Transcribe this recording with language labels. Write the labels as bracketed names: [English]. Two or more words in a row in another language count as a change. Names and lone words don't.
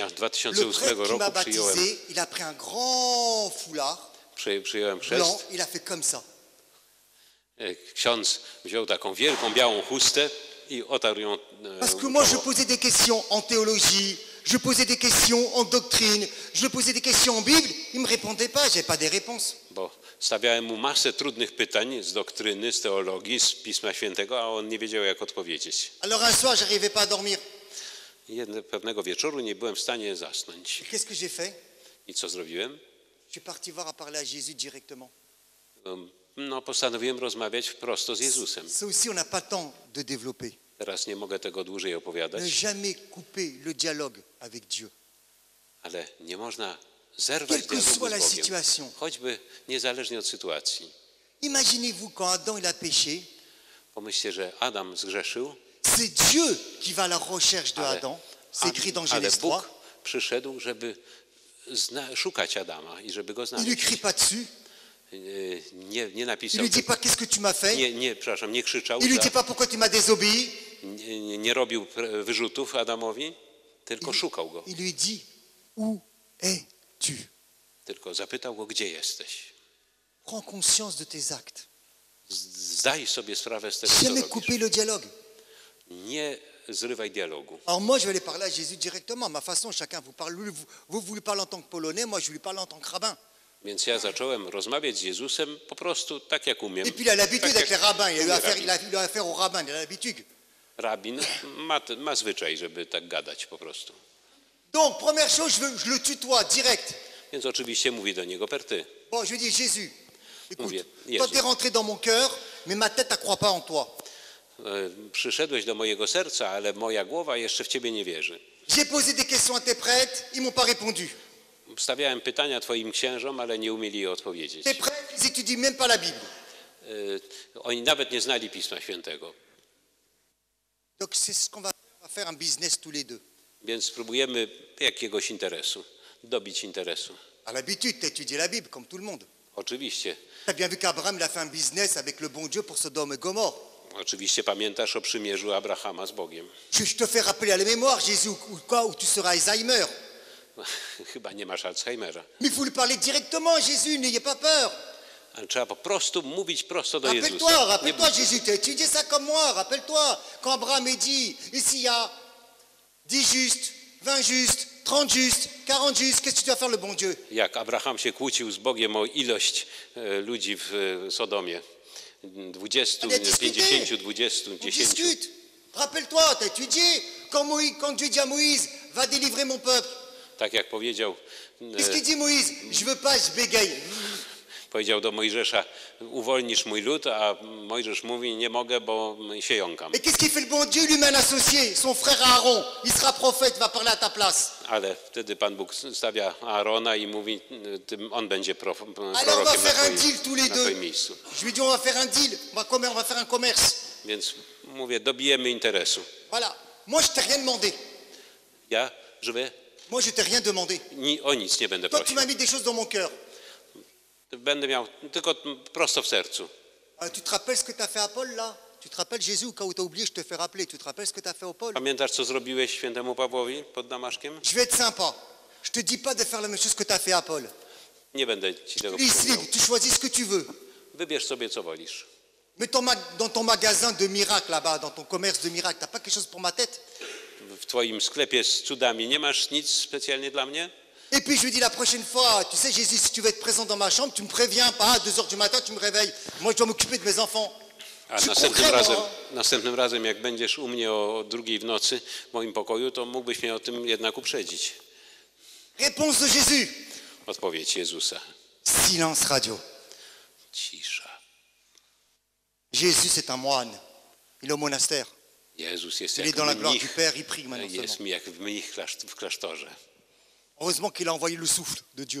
[French] le 2008 prêtre qui m'a [Polish] roku przyjąłem, [French] baptisé, il a pris un grand foulard [Polish] przyjąłem [French] blanc, [Polish] chrzest. [French] il a fait comme ça. [Polish] Ksiądz wziął taką wielką, białą chustę i otarł ją. [French] Parce que moi, je posais des questions en théologie, je posais des questions en doctrine, je posais des questions en Bible. Il ne me répondait pas, je n'avais pas des réponses. [Polish] Bo stawiałem mu masę trudnych pytań z doktryny, z teologii, z Pisma Świętego, a on nie wiedział, jak odpowiedzieć. [French] Alors un soir, je n'arrivais pas à dormir. [Polish] Pewnego wieczoru nie byłem w stanie zasnąć. [French] Qu'est-ce que j'ai fait? [Polish] I co zrobiłem? [French] Je suis parti voir à parler à Jésus directement. [Polish] No, postanowiłem rozmawiać prosto z Jezusem. [French] Ça aussi, on n'a pas le temps de développer. [Polish] Teraz nie mogę tego dłużej opowiadać, [French] Ne jamais couper le dialogue avec Dieu. [Polish] ale nie można zerwać [French] Quelle que [Polish] dialogu [French] soit la [Polish] z Bogiem, [French] situation. [Polish] choćby niezależnie od sytuacji. [French] Imaginez-vous quand Adam il a péché, [Polish] Pomyślcie, że Adam zgrzeszył, [French] c'est Dieu qui va à la recherche de Adam. C'est écrit dans [Polish] ale [French] Genèse 3. [Polish] Bóg przyszedł, żeby szukać Adama i żeby go [French] Il lui [Polish] znaleźć. [French] crie pas dessus. [Polish] Nie [French] Il [Polish] napisał, [French] lui dit pas qu'est-ce que tu m'as fait. [Polish] nie krzyczał, [French] Il lui dit pas pourquoi tu m'as désobéi. [Polish] nie robił wyrzutów Adamowi, tylko szukał go. [French] Il lui dit où es-tu? [Polish] Tylko zapytał go, gdzie jesteś. [French] Prends conscience de tes actes. [Polish] Zdaj sobie sprawę z tego, co [French] Jamais [Polish] robisz. [French] couper le dialogue. [Polish] Nie zrywaj dialogu. [French] Alors moi, je vais aller parler à Jésus directement. Ma façon, chacun vous parle. Vous lui parlez en tant que Polonais, moi, je lui parle en tant que rabbin. [Polish] Więc ja zacząłem rozmawiać z Jezusem po prostu tak, jak umiem. [French] Et puis il a l'habitude [Polish] Tak, [French] avec [Polish] jak [French] les rabbins. Il a eu [Polish] umie [French] affaire, [Polish] rabin. [French] il a affaire aux rabbins. Il a l'habitude. [Polish] Rabin ma zwyczaj, żeby tak gadać po prostu. [French] Donc, première chose, je le tutoie direct. [Polish] Więc oczywiście mówi do niego per ty. [French] Bon, je lui dis, Jésus, écoute, [Polish] Mówię, [French] toi, [Polish] Jezu. [French] t'es rentré dans mon cœur, mais ma tête, elle ne croit pas en toi. [Polish] przyszedłeś do mojego serca, ale moja głowa jeszcze w ciebie nie wierzy. [French] J'ai posé des questions à tes prêtres, ils m'ont pas répondu. [Polish] Stawiałem pytania twoim księżom, ale nie umieli je odpowiedzieć. [French] Tes prêtres, ils étudient même pas la Bible. [Polish] Oni nawet nie znali Pisma Świętego. [French] Donc c'est ce qu'on va faire, on va faire un business tous les deux. [Polish] Więc spróbujemy jakiegoś interesu, dobić interesu. [French] À l'habitude, tu as étudié la Bible, comme tout le monde. [Polish] Oczywiście. [French] Tu as bien vu qu'Abraham il a fait un business avec le bon Dieu pour Sodome et Gomorre. [Polish] Oczywiście pamiętasz o przymierzu Abrahama z Bogiem. [French] Je te fais rappeler à la mémoire, Jésus, où tu seras Alzheimer. [Polish] Chyba nie masz Alzheimera. [French] Mais il faut lui parler directement, Jésus, n'ayez pas peur. [Polish] Ale trzeba po prostu mówić prosto do Jezusa. [French] Rappelle-toi, Jésus, tu as étudié ça comme moi. Rappelle-toi, quand Abraham est dit, ici il y a 10 justes, 20 justes, 30 justes, 40 justes, qu'est-ce que tu dois faire le bon Dieu? [Polish] Jak Abraham się kłócił z Bogiem o ilość ludzi w Sodomie. [French] 20, 50, 20, 10. Discute. Rappelle-toi, tu as étudié quand Dieu dit à Moïse, va délivrer mon peuple. [Polish] Tak jak powiedział, [French] Qu'est-ce qu'il dit Moïse? Je veux pas, je bégaye. [Polish] Powiedział do Mojżesza, uwolnisz mój lud, a Mojżesz mówi, nie mogę, bo się jąkam. [French] Et qu'est-ce qu'il fait le bon Dieu? Lui met un associé, son frère Aaron. Il sera prophète, il va parler à ta place. [Polish] Ale wtedy Pan Bóg stawia Aarona i mówi, on będzie prorokiem [French] Alors on va faire un [Polish] na [French] deal tous les deux. [Polish] twoim miejscu. [French] Je lui dis, on va faire un deal, on va faire un commerce. [Polish] Więc mówię, dobijemy interesu. [French] Voilà. Moi, je t'ai rien demandé. [Polish] Ja, żeby [French] Moi, je t'ai rien demandé. [Polish] o nic nie będę [French] Toi, tu [Polish] prosił. [French] m'as mis des choses dans mon cœur. [Polish] Będę miał tylko prosto w sercu. [French] Tu te rappelles ce que tu as fait à Paul, là? Tu te rappelles Jésus, quand tu as oublié, je te fais rappeler. Tu te rappelles ce que tu as fait au Paul? [Polish] Pamiętasz, co zrobiłeś świętemu Pawłowi pod Damaszkiem? [French] Je vais être sympa. Je te dis pas de faire la même chose que tu as fait à Paul. [Polish] Nie będę ci tego [French] Ici, [Polish] przypominał. [French] tu choisis ce que tu veux. [Polish] Wybierz sobie, co wolisz. [French] Mais dans ton magasin de miracles là-bas, dans ton commerce de miracles, t'as pas quelque chose pour ma tête? [Polish] W twoim sklepie z cudami nie masz nic specjalnie dla mnie? [French] Et puis je lui dis la prochaine fois, tu sais Jésus, si tu veux être présent dans ma chambre, tu me préviens pas, à 2 heures du matin, tu me réveilles. Moi, je dois m'occuper de mes enfants. [Polish] A następnym razem, jak będziesz u mnie o 2:00 w nocy w moim pokoju, to mógłbyś mnie o tym jednak uprzedzić. [French] Réponse de Jésus. [Polish] Odpowiedź Jezusa. [French] Silence radio. [Polish] Cisza. [French] Jésus, c'est un moine. Il est au monastère. [Polish] Jezus jest [French] Il est [Polish] jak [French] dans la gloire du [Polish] mnich, [French] Père, il prie maintenant [Polish] jest [French] seulement. [Polish] jak mnich w klasztorze. [French] Heureusement qu'il a envoyé le souffle de Dieu.